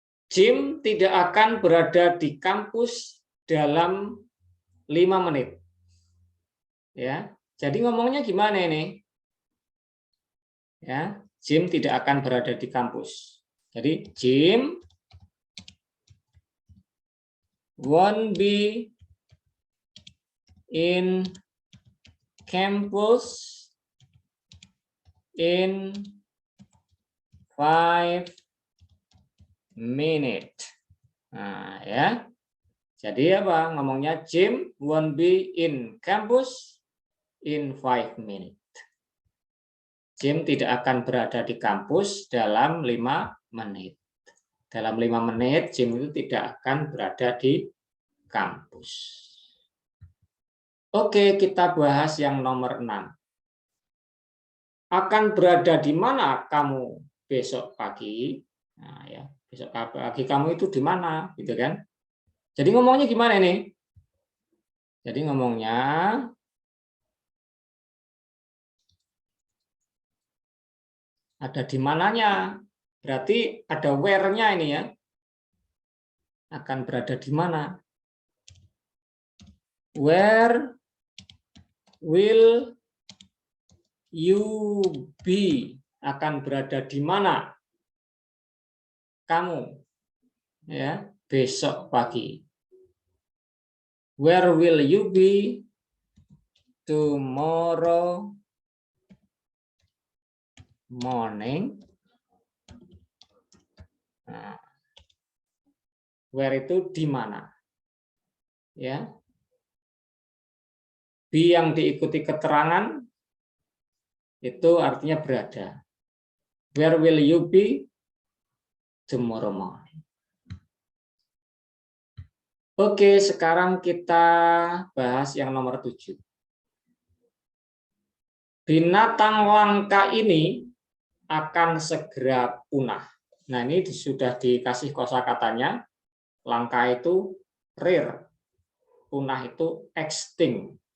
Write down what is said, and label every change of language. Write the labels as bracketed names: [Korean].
[Indonesian] Jim tidak akan berada di kampus dalam 5 menit. Ya, jadi ngomongnya gimana ini? Ya, Jim tidak akan berada di kampus. Jadi [English] Jim won't be in campus in 5 minutes. [Indonesian] Nah, ya. Jadi apa? Ngomongnya [English] Jim won't be in campus in 5 minutes. [Indonesian] Jim tidak akan berada di kampus dalam 5 menit. Dalam 5 menit Jim itu tidak akan berada di kampus. Oke, kita bahas yang nomor 6. Akan berada di mana kamu besok pagi? Nah, ya, besok pagi kamu itu di mana, gitu kan? Jadi ngomongnya gimana ini? Jadi ngomongnya ada di mananya. Berarti ada where-nya ini ya. Akan berada di mana? [English] Where will you be? [Indonesian] Akan berada di mana kamu ya besok pagi? [English] Where will you be tomorrow morning? [Indonesian] Nah, where itu di mana? Ya. Be yang diikuti keterangan itu artinya berada. [English] Where will you be tomorrow morning? [Indonesian] Oke, sekarang kita bahas yang nomor 7. Binatang langka ini akan segera punah. Nah, ini sudah dikasih kosakatanya. Langka itu rare, punah itu extinct.